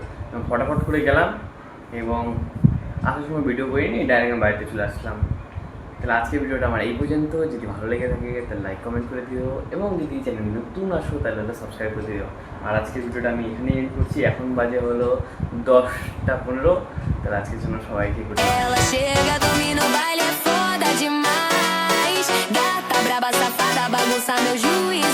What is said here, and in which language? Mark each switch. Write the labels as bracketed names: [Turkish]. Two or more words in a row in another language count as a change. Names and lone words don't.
[Bangla] আমি ফটাফট করে গেলাম এবং আসার সময় ভিডিও করিনি, ডাইরেক্ট আমি বাড়িতে চলে আসলাম। তাহলে আজকের ভিডিওটা আমার এই পর্যন্ত। যদি ভালো লেগে থাকে তাহলে লাইক কমেন্ট করে দিও এবং যদি চ্যানেল নতুন আসো তাহলে সাবস্ক্রাইব করে দিও। আর আজকের ভিডিওটা আমি এখানে এন্ড করছি। এখন বাজে হলো 10টা 15। তাহলে আজকের জন্য সবাইকে গুড নাইট। [Portuguese] Ela chega, domina o baile, é foda demais. Gata braba, safada, bagunça meu juiz.